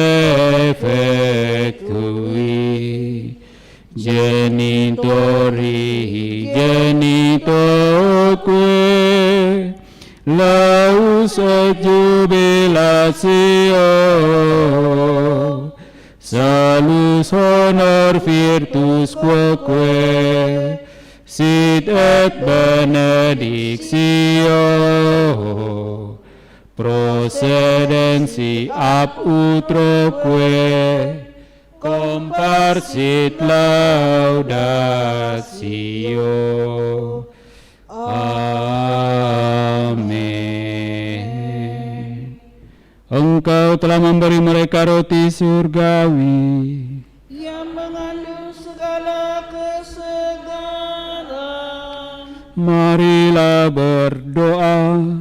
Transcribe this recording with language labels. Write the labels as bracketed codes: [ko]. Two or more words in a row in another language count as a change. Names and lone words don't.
[la] defectui genitori genitoque laus et jubilatio salus honor virtus quoque sit et benedictio procedensi ab utroque comparsit laudatio. Amin. [id] Engkau telah memberi mereka roti surgawi yang mengandung segala kesegaran. Marilah berdoa.